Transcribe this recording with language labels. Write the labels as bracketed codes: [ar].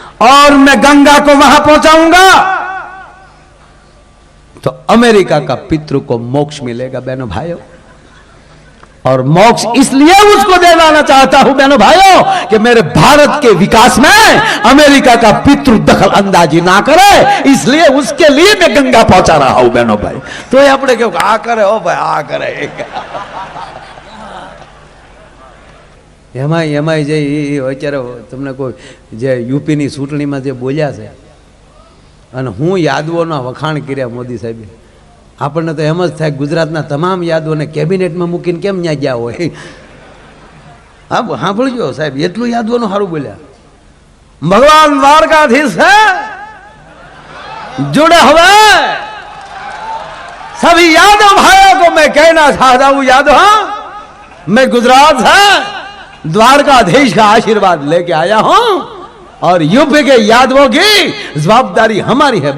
[hi] और मैं गंगा को वहां पहुंचाऊंगा तो अमेरिका का पितृ को मोक्ष मिलेगा बहनों भाइयों. और मोक्ष इसलिए उसको देना चाहता हूं बहनों भाइयों कि मेरे भारत के विकास में अमेरिका का पितृ दखल अंदाजी ना करे, इसलिए उसके लिए मैं गंगा पहुंचा रहा हूं बहनों भाई. तो ये अपने क्यों आ करे [gu] हो भाई, आ करे એમાં જે અત્યારે તમને કોઈ જે યુપીની ચૂંટણીમાં જે બોલ્યા છે અને હું યાદવોના વખાણ કર્યા મોદી સાહેબે, આપણને તો એમ જ થાય ગુજરાતના તમામ યાદવોને કેબિનેટમાં મૂકીને કેમ ન્યા ગયા હોય. હા સાંભળજો સાહેબ, એટલું યાદવાનું સારું બોલ્યા. [hi] भगवान द्वारकाधीश है, जुड़े हुए सभी यादव भाइयों को मैं कहना चाहता हूं, यादव मैं गुजरात से द्वारकाधीश का आशीर्वाद लेके आया हूं और यूपी के यादवों की जवाबदारी हमारी है.